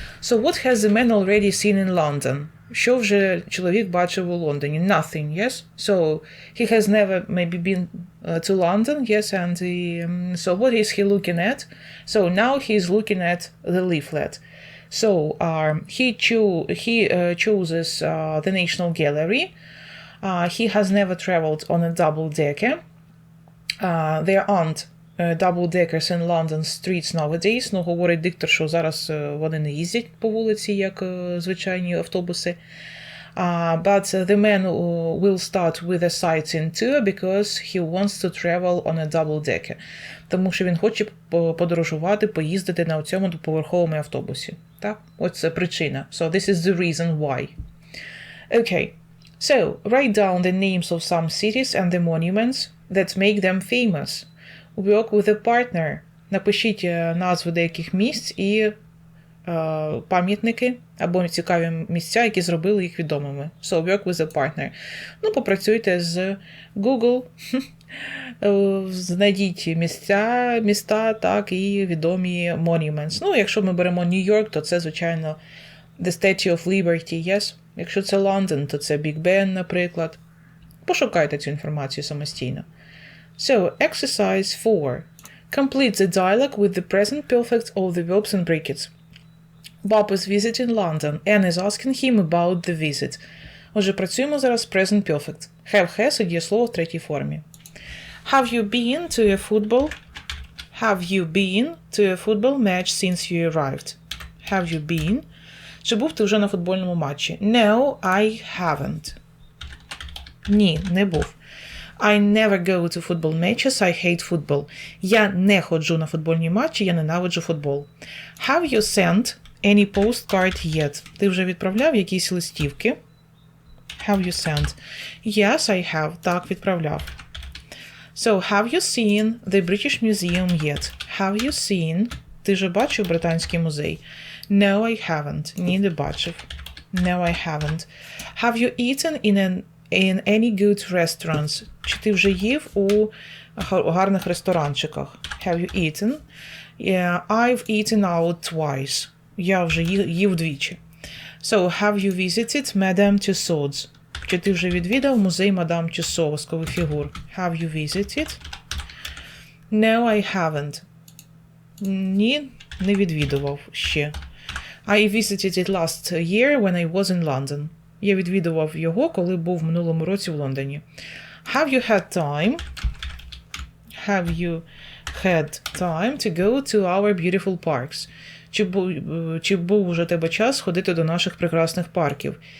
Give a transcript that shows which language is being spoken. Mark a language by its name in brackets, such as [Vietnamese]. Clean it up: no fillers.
[English] So, what has the man already seen in London? [Ukrainian] Що вже чоловік бачив у Лондоні? [English] Nothing, yes? So, he has never maybe been to London, yes? And so, what is he looking at? So, now he is looking at the leaflet. So, he chooses the National Gallery. He has never traveled on a double-decker. There aren't double-deckers in London streets nowadays. [Ukrainian] Говорить диктор, що зараз вони не їздять по вулиці, як звичайні автобуси. [English] But the man will start with a sightseeing tour because he wants to travel on a double-decker. [Ukrainian] Тому що він хоче подорожувати, поїздити на цьому двоповерховому автобусі. Так? Ось це причина. [English] So this is the reason why. Okay. So, write down the names of some cities and the monuments that make them famous. Work with a partner. [Ukrainian] Напишіть назви деяких місць і пам'ятники або цікаві місця, які зробили їх відомими. [English] So, work with a partner. [Ukrainian] Попрацюйте з Google. Знайдіть міста, так, і відомі monuments. Якщо ми беремо Нью-Йорк, то це, звичайно, The Statue of Liberty, yes? Якщо це Лондон, то це Big Ben, наприклад. Пошукайте цю інформацію самостійно. [English] So, exercise 4. Complete the dialogue with the present perfect of the verbs and brackets. Bob is visiting London. Anne is asking him about the visit. [Ukrainian] Отже, працюємо зараз present perfect. [English] Have has [Ukrainian] і дієслово в третій формі. [English] Have you been to a football? Have you been to a football match since you arrived? Have you been? [Ukrainian] Чи був ти вже на футбольному матчі? [English] No, I haven't. [Ukrainian] Ні, не був. [English] I never go to football matches, I hate football. [Ukrainian] Я не ходжу на футбольні матчі, я ненавиджу футбол. [English] Have you sent any postcard yet? [Ukrainian] Ти вже відправляв якісь листівки? [English] Have you sent? Yes, I have. [Ukrainian] Так, відправляв. [English] So, have you seen the British Museum yet? Have you seen? [Ukrainian] Ти вже бачив Британський музей? [English] No, I haven't. [Ukrainian] Ні, не бачив. [English] No, I haven't. Have you eaten in any good restaurants? [Ukrainian] Чи ти вже їв у гарних ресторанчиках? [English] Have you eaten? Yeah, I've eaten out twice. [Ukrainian] Я вже їв двічі. [English] So, have you visited Madame Tussauds? [Ukrainian] Чи ти вже відвідав музей Мадам Тюссо воскових фігур? [English] Have you visited? No, I haven't. [Ukrainian] Ні, не відвідував ще. [English] I visited it last year when I was in London. [Ukrainian] Я відвідував його, коли був в минулому році в Лондоні. [English] Have you had time? Have you had time to go to our beautiful parks? [Ukrainian] Чи був уже тебе час ходити до наших прекрасних парків?